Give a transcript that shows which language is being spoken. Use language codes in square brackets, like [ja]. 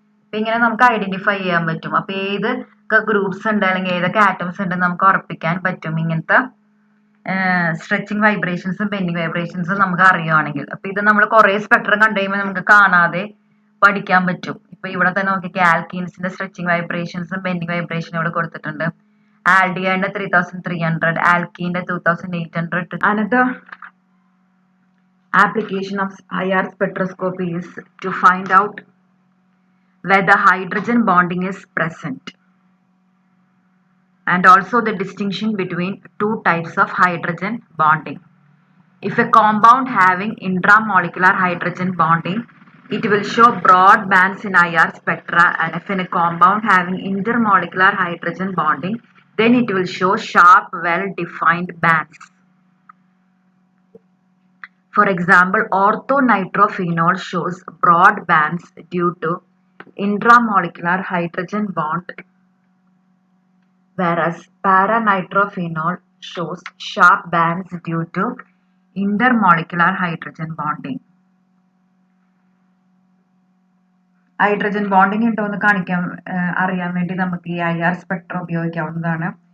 [ml] അപ്പൊ ഇങ്ങനെ നമുക്ക് ഐഡന്റിഫൈ ചെയ്യാൻ പറ്റും. അപ്പൊ ഏതൊക്കെ ഗ്രൂപ്പ്സ് ഉണ്ട് അല്ലെങ്കിൽ ഏതൊക്കെ ആറ്റംസ് ഉണ്ട് നമുക്ക് ഉറപ്പിക്കാൻ പറ്റും ഇങ്ങനത്തെ സ്ട്രെച്ചിങ് വൈബ്രേഷൻസും ബെൻഡിങ് വൈബ്രേഷൻസും നമുക്ക് അറിയുവാണെങ്കിൽ. അപ്പൊ ഇത് നമ്മൾ കുറെ സ്പെക്ട്രം കണ്ടു കഴിയുമ്പോൾ നമുക്ക് കാണാതെ പഠിക്കാൻ പറ്റും. ഇപ്പൊ ഇവിടെ തന്നെ നോക്കിയാൽ ആൽക്കീൻസിന്റെ സ്ട്രെച്ചിങ് വൈബ്രേഷൻസും ബെൻഡിങ് വൈബ്രേഷനും ഇവിടെ കൊടുത്തിട്ടുണ്ട്. [en] aldehyde 3300, alkene 2800. Another application of IR spectroscopy is to find out whether hydrogen bonding is present, and also the distinction between two types of hydrogen bonding. If a compound having intramolecular hydrogen bonding, it will show broad bands in IR spectra, and if in a compound having intermolecular hydrogen bonding, then it will show sharp, well-defined bands. For example, orthonitrophenol shows broad bands due to intramolecular hydrogen bond, whereas paranitrophenol shows sharp bands due to intermolecular hydrogen bonding. [ml] Hydrogen bonding ഉണ്ടോ എന്ന് അറിയാൻ വേണ്ടി നമുക്ക് ഈ IR Spectra ഉപയോഗിക്കാവുന്നതാണ്.